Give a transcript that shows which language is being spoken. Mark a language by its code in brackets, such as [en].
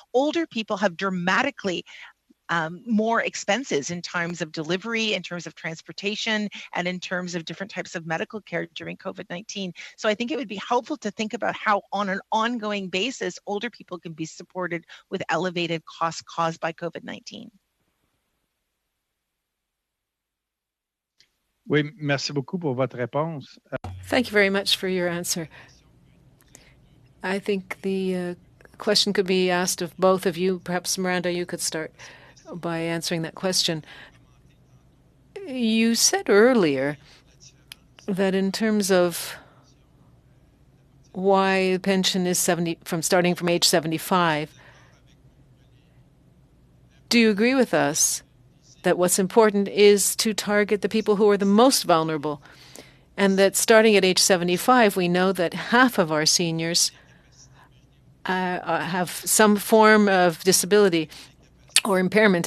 [en] Older people have dramatically more expenses in terms of delivery, in terms of transportation, and in terms of different types of medical care during COVID-19. So I think it would be helpful to think about how on an ongoing basis, older people can be supported with elevated costs caused by COVID-19. [fr] Oui, merci beaucoup pour votre réponse. [en] Thank you very much for your answer. I think the question could be asked of both of you. Perhaps, Miranda, you could start by answering that question. You said earlier that in terms of why pension is starting from age 75, do you agree with us that what's important is to target the people who are the most vulnerable, and that starting at age 75, we know that half of our seniors have some form of disability or impairment?